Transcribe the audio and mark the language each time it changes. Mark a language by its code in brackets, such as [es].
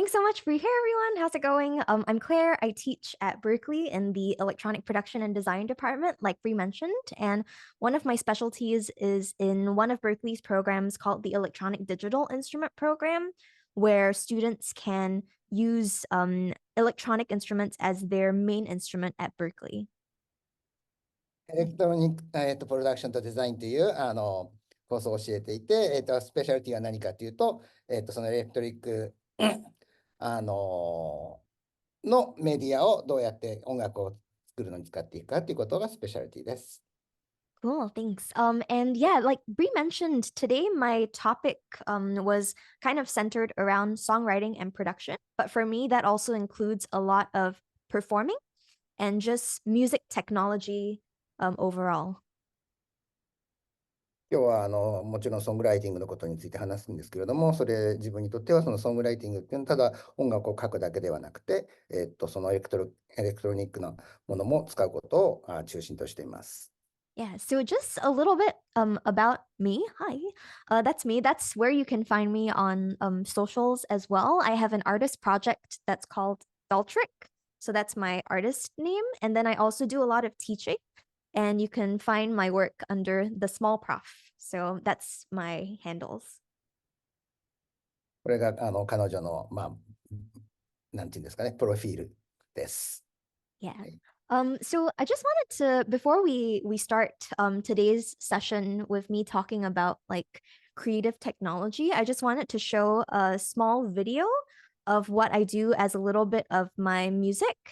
[en] Thanks so much for here, everyone. How's it going? I'm Claire. I teach at Berklee in the Electronic Production and Design department, like Bree mentioned. And one of my specialties is in one of Berklee's programs called the Electronic Digital Instrument Program, where students can use electronic instruments as their main instrument at Berklee. [ja] エレクトロニック、プロダクションとデザインというコースを教えていて、スペシャリティは何かというと、そのエレクトリックのメディアをどうやって音楽を作るのに使っていくかということがスペシャリティです。 [en] Cool, thanks. And yeah, like Bree mentioned, today my topic was kind of centered around songwriting and production. But for me, that also includes a lot of performing and just music technology overall. [ja] 今日はもちろんソングライティングのことについて話すんですけれども、それ自分にとってはそのソングライティングっていうのはただ音楽を書くだけではなくて、そのエレクトロニックなものも使うことを中心としています。 [en] Yeah, so just a little bit about me. Hi, that's me. That's where you can find me on socials as well. I have an artist project that's called dolltr. So that's my artist name. And then I also do a lot of teaching. And you can find my work under the small prof. So that's my handles. [ja] これが彼女のなんていうんですかね、プロフィールです。 [en] Yeah. So I just wanted to, before we start today's session with me talking about like creative technology, I just wanted to show a small video of what I do as a little bit of my music.